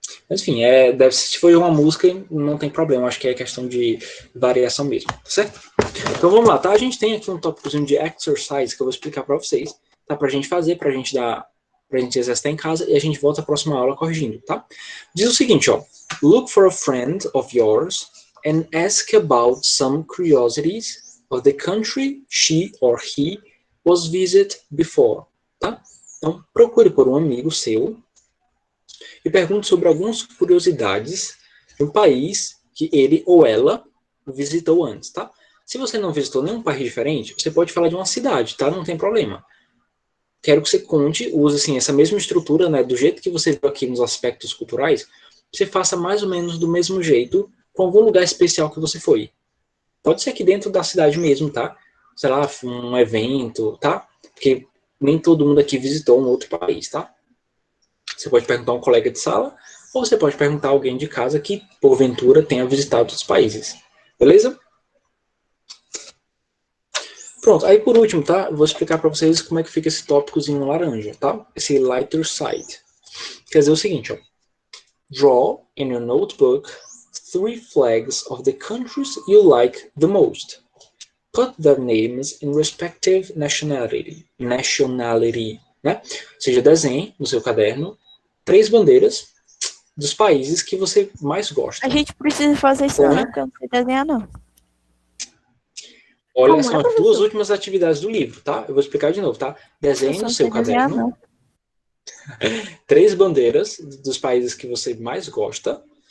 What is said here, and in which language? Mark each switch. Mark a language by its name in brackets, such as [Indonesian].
[Portuguese] Mas, enfim, se for uma música, não tem problema. Acho que é questão de variação mesmo, tá certo? Então, vamos lá, tá? A gente tem aqui um tópicozinho de exercise que eu vou explicar para vocês, tá? Pra gente fazer, pra gente exercitar em casa e a gente volta à próxima aula corrigindo, tá? Diz o seguinte, ó. [English] Look for a friend of yours and ask about some curiosities of the country she or he was visit before, [Portuguese] tá? Então, procure por um amigo seu e pergunte sobre algumas curiosidades do país que ele ou ela visitou antes, tá? Se você não visitou nenhum país diferente, você pode falar de uma cidade, tá? Não tem problema. Quero que você conte, use assim, essa mesma estrutura, né? Do jeito que você viu aqui nos aspectos culturais, você faça mais ou menos do mesmo jeito com algum lugar especial que você foi. Pode ser aqui dentro da cidade mesmo, tá? Sei lá, um evento, tá? Porque nem todo mundo aqui visitou um outro país, tá? Você pode perguntar a um colega de sala, ou você pode perguntar a alguém de casa que, porventura, tenha visitado outros países. Beleza? Pronto, aí por último, tá? Eu vou explicar para vocês como é que fica esse tópicozinho laranja, tá? Esse lighter side. Quer dizer o seguinte, ó. [English] Draw in your notebook 3 flags of the countries you like the most. Put their names in respective nationality, [Portuguese] né? Ou seja, desenhe no seu caderno 3 bandeiras dos países que você mais gosta. A gente precisa fazer isso, né? Porque eu não sei desenhar, não. Olha, são as 2 últimas atividades do livro, tá? Eu vou explicar de novo, tá? Desenhe no seu caderno 3 bandeiras dos países que você mais gosta.